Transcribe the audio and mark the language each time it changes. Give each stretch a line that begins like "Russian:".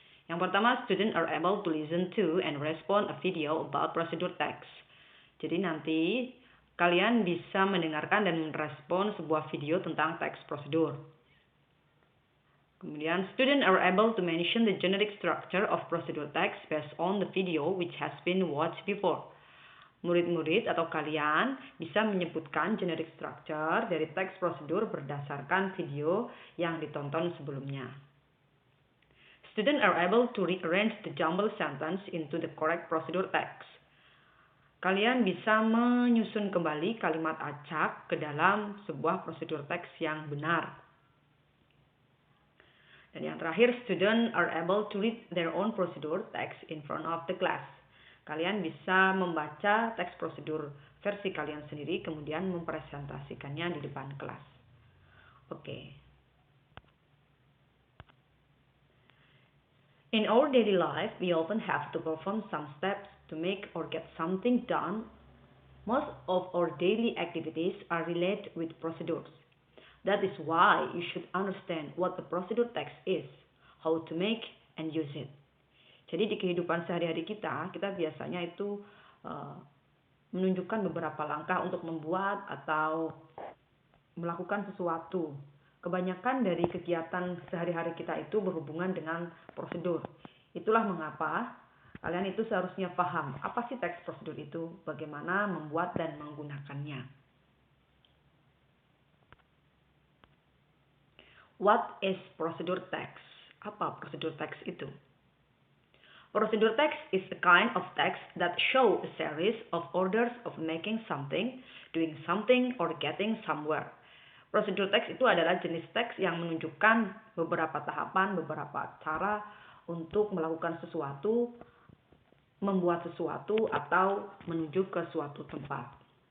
English: Yang pertama, students are able to listen to and respond a video about procedure text.
Indonesian: Jadi nanti kalian bisa mendengarkan dan merespon sebuah video tentang teks prosedur.
English: Kemudian, students are able to mention the generic structure of procedure text based on the video which has been watched before.
Indonesian: Murid-murid atau kalian bisa menyebutkan generic structure dari teks prosedur berdasarkan video yang ditonton sebelumnya.
English: Students are able to rearrange the jumbled sentence into the correct procedure text.
Indonesian: Kalian bisa menyusun kembali kalimat acak ke dalam sebuah prosedur teks yang benar.
English: Dan yang terakhir, students are able to read their own procedure text in front of the class.
Indonesian: Kalian bisa membaca teks prosedur versi kalian sendiri, kemudian mempresentasikannya di depan kelas. Oke.
English: In our daily life, we often have to perform some steps to make or get something done. Most of our daily activities are related with procedures. That is why you should understand what the procedure text is, how to make and use it.
Indonesian: Jadi di kehidupan sehari-hari kita biasanya itu menunjukkan beberapa langkah untuk membuat atau melakukan sesuatu. Kebanyakan dari kegiatan sehari-hari kita itu berhubungan dengan prosedur. Itulah mengapa kalian itu seharusnya paham apa sih teks prosedur itu, bagaimana membuat dan menggunakannya.
English: What is procedure text? Apa prosedur teks itu? Procedure text is a kind of text that show a series of orders of making something, doing something, or getting somewhere.
Indonesian: Procedure text itu adalah jenis teks yang menunjukkan beberapa tahapan, beberapa cara untuk melakukan sesuatu, membuat sesuatu, atau menuju ke suatu tempat.